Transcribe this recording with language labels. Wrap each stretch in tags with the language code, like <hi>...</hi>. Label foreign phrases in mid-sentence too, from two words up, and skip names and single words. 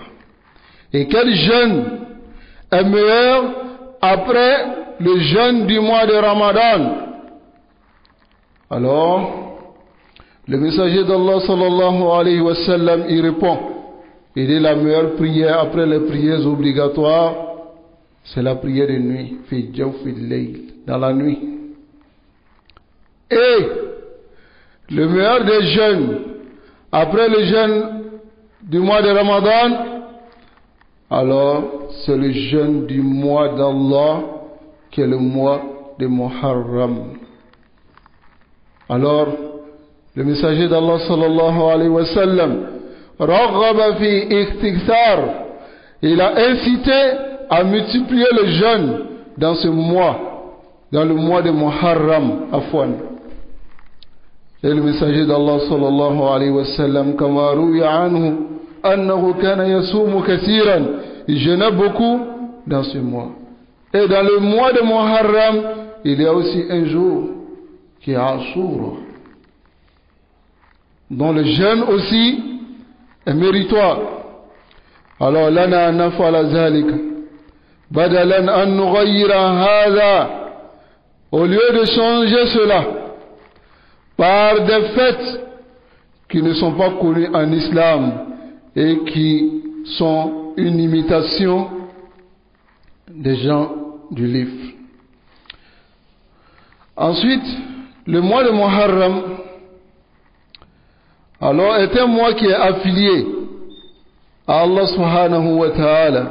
<fr>Et quel jeûne est meilleur après le jeûne du mois de Ramadan? Alors, le messager d'Allah</fr> <ar>صلى الله عليه وسلم</ar> <fr>y répond. Il dit la meilleure prière après les prières obligatoires, c'est la prière de nuit,</fr> <ar>في جوف الليل,</ar> <fr>dans la nuit. Et le meilleur des jeûnes après le jeûne du mois de Ramadan, alors c'est le jeûne du mois d'Allah qui est le mois de Muharram. Alors le messager d'Allah</fr> <ar>صلى الله عليه وسلم رغب في الإكثار,</ar> <fr>il a incité à multiplier le jeûne dans ce mois, dans le mois de Muharram, afwan. Et le messager d'Allah</fr> <ar>صلى الله عليه وسلم كما روي عنه أنه كان يصوم كثيرا,</ar> <fr>il jeûnait beaucoup dans ce mois. Et dans le mois de Muharram, il y a aussi un jour qui est Ashura, dont le jeûne aussi est méritoire.</fr> <ar>Alors لنا نفعل ذلك بدلا أن نغير هذا,</ar> <fr>au lieu de changer cela par des fêtes qui ne sont pas connues en islam et qui sont une imitation des gens du livre. Ensuite, le mois de Muharram, alors, est un mois qui est affilié à Allah</fr> <ar>سبحانه وتعالى.</ar>